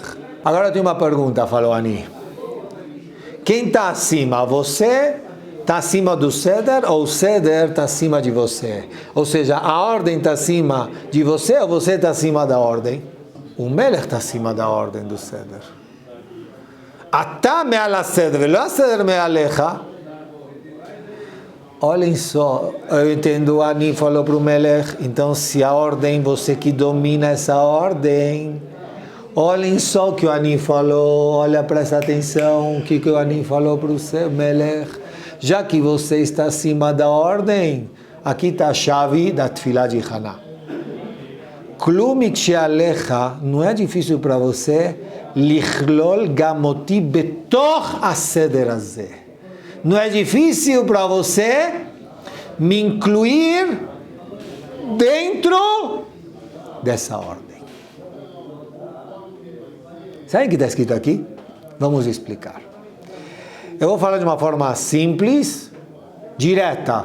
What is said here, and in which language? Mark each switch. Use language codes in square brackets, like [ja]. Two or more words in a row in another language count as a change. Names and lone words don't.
[pt] Agora eu tenho uma pergunta, falou Ani. Quem está acima? Você está acima do Seder ou o Seder está acima de você? Ou seja, a ordem está acima de você ou você está acima da ordem? O Melech está acima da ordem do Seder. [he] אתה מעל הסדר ולא הסדר מעליך. [pt] Olhem só, eu entendo, Ani falou para o Melech, então se a ordem, você que domina essa ordem, olhem só o que o Ani falou, olha, presta atenção, o que o Ani falou para o Melech, já que você está acima da ordem, aqui está a chave da Tefilá de Haná. [he] כלום שעליך, [pt] não é difícil para você, [he] לכלול גם אותי בתוך הסדר הזה. [pt] Não é difícil para você me incluir dentro dessa ordem. Sabe o que está escrito aqui? Vamos explicar. Eu vou falar de uma forma simples, direta.